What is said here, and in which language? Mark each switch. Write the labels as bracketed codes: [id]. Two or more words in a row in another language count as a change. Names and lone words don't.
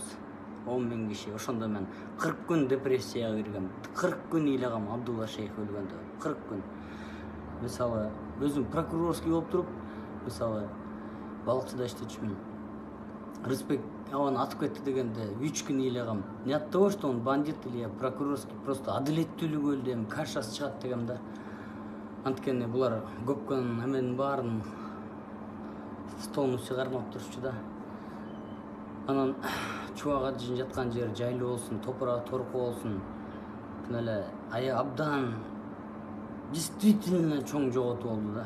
[ky] 10 000 киши. Ошондо мен 40 күн депрессияга киргем. 40 күн ыйлагам Абдулла Шейх өлгөндө. 40 күн. Мисалы, өзүм прокурорский болуп туруп, мисалы, балыкчыда иштечүмүн. Рыспек аваны атып кетти дегенде 3 күн ыйлагам. [ru] Не от того, что он бандит или я прокурорский, просто [ky] адилеттүүлүгү өлдүм, кашасы чыгат дегем да. Анткени булар көпкөн эменин баарын столдун үстүнө кармап турчу да. Анан чубак ажы жаткан жер жайлуу болсун, топурак торку болсун. Эле абдан действительно чоң жоготуу болду да.